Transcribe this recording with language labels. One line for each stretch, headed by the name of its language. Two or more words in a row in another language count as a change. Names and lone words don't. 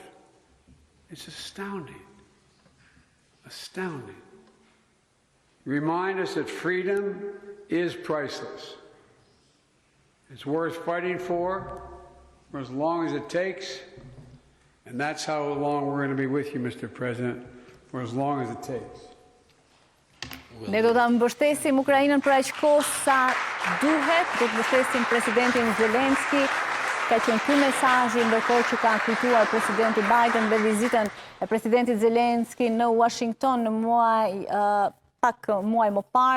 English: It's astounding. Astounding. Remind us that freedom is priceless. It's worth fighting for as long as it takes, and that's how long we're going to be with you, Mr. President, for as long as it takes.
Albanian: Ne do të mbështesim Ukrainën për aq kohë sa duhet, do të mbështesim presidentin Zelenski. Ka qenë ky mesazhi ndërkohë që ka kujtuar presidenti Biden dhe vizitën e presidentit Zelenski në Washington në pak muaj më parë.